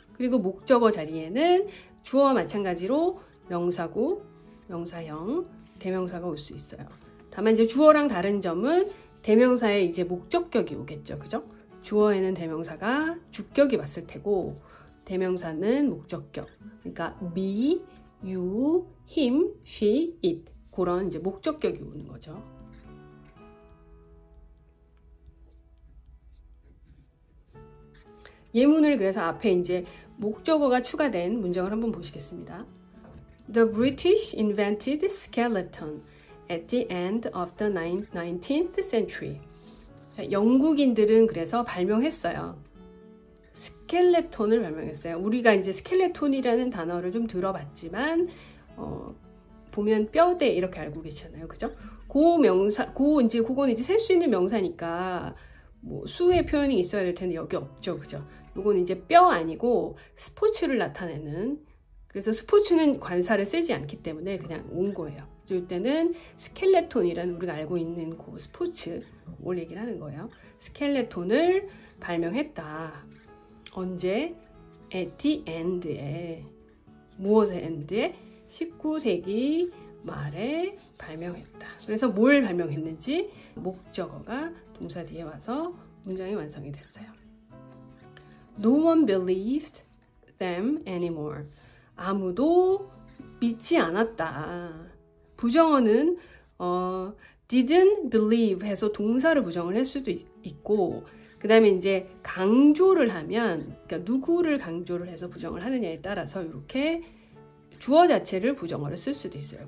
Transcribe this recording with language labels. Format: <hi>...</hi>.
<ko>그리고 목적어 자리에는 주어와 마찬가지로 명사구, 명사형, 대명사가 올 수 있어요. 다만 이제 주어랑 다른 점은 대명사에 이제 목적격이 오겠죠. 그죠? 주어에는 대명사가 주격이 왔을 테고, 대명사는 목적격. 그러니까 me, you, him, she, it. 그런 이제 목적격이 오는 거죠. 예문을 그래서 앞에 이제 목적어가 추가된 문장을 한번 보시겠습니다.</ko> <en>The British invented skeleton at the end of the 19th century.</en> <ko>자, 영국인들은 그래서 발명했어요. 스켈레톤을 발명했어요. 우리가 이제 스켈레톤이라는 단어를 좀 들어봤지만 보면 뼈대 이렇게 알고 계시잖아요. 그죠? 그건 이제 셀 수 있는 명사니까 뭐 수의 표현이 있어야 될 텐데 여기 없죠. 그죠? 이건 이제 뼈 아니고 스포츠를 나타내는, 그래서 스포츠는 관사를 쓰지 않기 때문에 그냥 온 거예요. 이때는 스켈레톤이라는 우리가 알고 있는 그 스포츠, 그걸 얘기를 하는 거예요. 스켈레톤을 발명했다. 언제?</ko> <en>At the end</en> <ko>에. 무엇의 end에? 19세기 말에 발명했다. 그래서 뭘 발명했는지 목적어가 동사 뒤에 와서 문장이 완성이 됐어요.</ko> <en>No one believed them anymore.</en> <ko>아무도 믿지 않았다. 부정어는</ko> <en>didn't believe</en> <ko>해서 동사를 부정을 할 수도 있고, 그 다음에 이제 강조를 하면, 그러니까 누구를 강조를 해서 부정을 하느냐에 따라서 이렇게 주어 자체를 부정어를 쓸 수도 있어요.</ko>